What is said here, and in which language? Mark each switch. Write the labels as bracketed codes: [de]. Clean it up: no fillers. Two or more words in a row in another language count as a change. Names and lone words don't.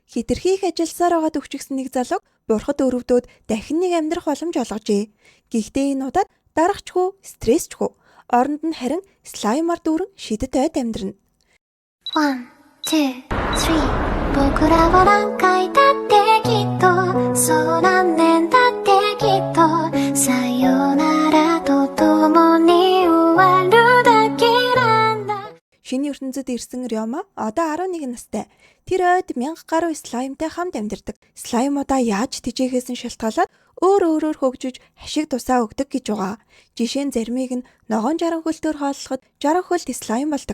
[mn] Хэтэрхий их ажилласаар байгаа төвчгсөн нэг залууг бурхад өрөвдөөд дахин нэг амьдрах боломж олгожээ. Гэхдээ энэ удаад дарахчгүй, стрессчгүй. Оронд нь харин слаймаар дүүрэн шидэт ойд амьдрна. [ja] 1, 2, 3 僕らは何回だってきっとそう何年だってきっとさよならと共に終わるだけなんだ. [mn] Шинэ ертөнцид ирсэн Рёма одоо 11 настай. Тэр ойд 1000 гаруй слаймтай хамт амьдардаг. Слаймуудаа яаж тэжээхээс нь шалтгаалаад өөрөөр хөгжиж хашиг тусаа өгдөг гэж байгаа. Жишээ нь заримыг нь ногоон жаранхөлтөөр хооллоход жаранхөлт слайм болдог.